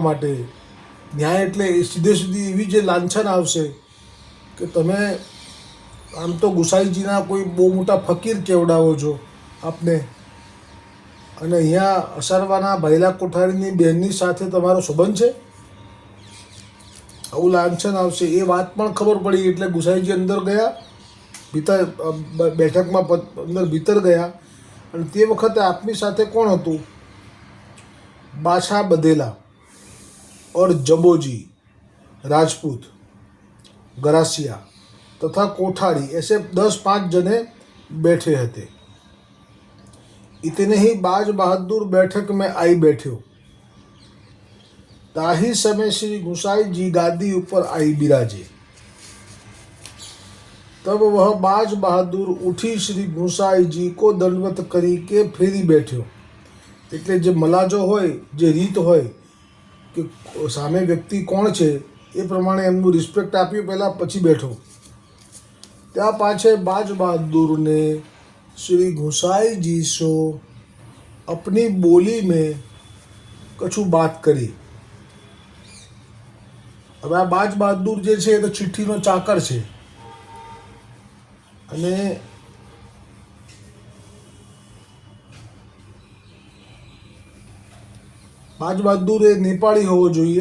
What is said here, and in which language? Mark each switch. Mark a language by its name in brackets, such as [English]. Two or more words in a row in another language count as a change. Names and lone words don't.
[Gujarati] માટે, ન્યાય એટલે સીધે સીધી એવી જે લાંછન આવશે કે તમે આમ તો ગુસાઈજીના કોઈ બહુ મોટા ફકીર કેવડાવો છો આપને, અને અહીંયા અસારવાના ભાઈલા કોઠારીની બહેનની સાથે તમારો સંબંધ છે, આવું લાંછન આવશે। એ વાત પણ ખબર પડી એટલે ગુસાઈજી અંદર ગયા, ભીતર બેઠકમાં અંદર ભીતર ગયા, અને તે વખતે આપની સાથે કોણ હતું? [Braj] બાછા બધેલા और जबोजी राजपूत गरासिया तथा कोठारी ऐसे 10-5 जने बैठे हते। इतने ही बाज बहादुर बैठक में आई बैठ्यो। ताही समय श्री गुसाई जी गादी ऊपर आई बिराजे। तब वह बाज बहादुर उठी श्री गुसाई जी को दंडवत करी के फेरी बैठ्यो। [Gujarati] એટલે જે મલાજો હોય, જે રીત હોય કે સામે વ્યક્તિ કોણ છે એ પ્રમાણે એમનું રિસ્પેક્ટ આપ્યું પહેલાં, પછી બેઠો। ત્યાં પાછે બાજ બહાદુરને [Braj] श्री गुसाई जी सो अपनी बोली में कछु बात करी। [Gujarati] હવે આ બાજ બહાદુર જે છે એ તો ચિઠ્ઠીનો ચાકર છે, અને બાજ બહાદુર એ નેપાળી હોવો જોઈએ।